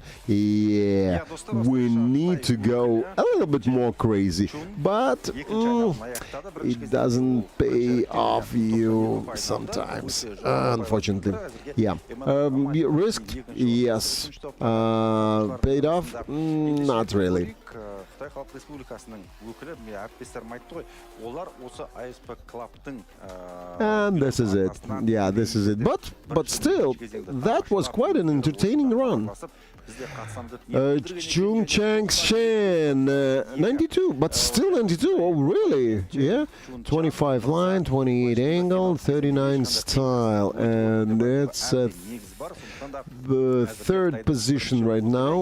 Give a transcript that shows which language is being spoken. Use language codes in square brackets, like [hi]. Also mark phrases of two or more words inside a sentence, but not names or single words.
[en] Yeah, we need to go a little bit more crazy, but it doesn't pay off you sometimes, unfortunately. Yeah, risked? Yes. Paid off? Not really. [kk] Қытай Халық Республикасының өкілі, әріптестерім айтты ғой, олар осы ASP Club'тың [en] and this is it. Yeah, this is it. But still, that was quite an entertaining run. Chung Chang Shen, 92, but still 92. Oh, really? Yeah. 25 line, 28 angle, 39 style, and it's the 3rd position right now.